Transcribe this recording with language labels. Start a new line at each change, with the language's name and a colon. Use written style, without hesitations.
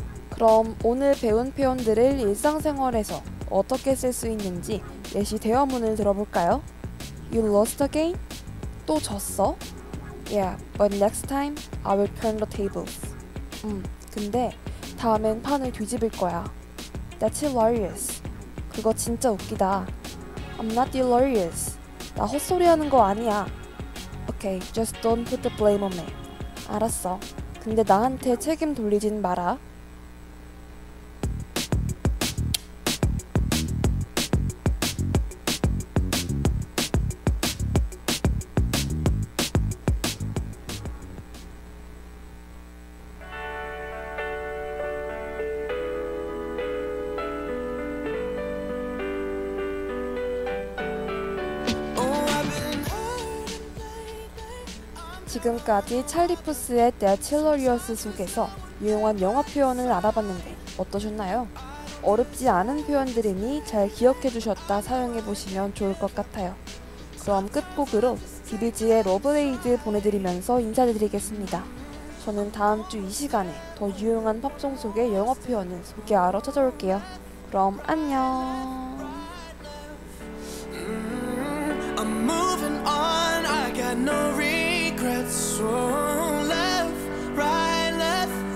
Korean: 그럼 오늘 배운 표현들을 일상생활에서 어떻게 쓸 수 있는지 예시 대화문을 들어볼까요?
English: You lost again?
Korean: 또 졌어?
English: Yeah, but next time I will turn the tables.
Korean: 근데 다음엔 판을 뒤집을 거야.
English: That's hilarious.
Korean: 그거 진짜 웃기다.
English: I'm not hilarious.
Korean: 나 헛소리하는 거 아니야.
English: Okay, just don't put the blame on me.
Korean: 알았어. 근데 나한테 책임 돌리진 마라. 지금까지 찰리 푸스의 That's Hilarious 속에서 유용한 영어 표현을 알아봤는데 어떠셨나요? 어렵지 않은 표현들이니 잘 기억해 두셨다 사용해 보시면 좋을 것 같아요. 그럼 끝곡으로 비비지의 러브레이드 보내드리면서 인사드리겠습니다. 저는 다음 주 이 시간에 더 유용한 팝송 속의 영어 표현을 소개하러 찾아올게요. 그럼 안녕.
English: I'm moving on, I got no regrets. So left, right, left.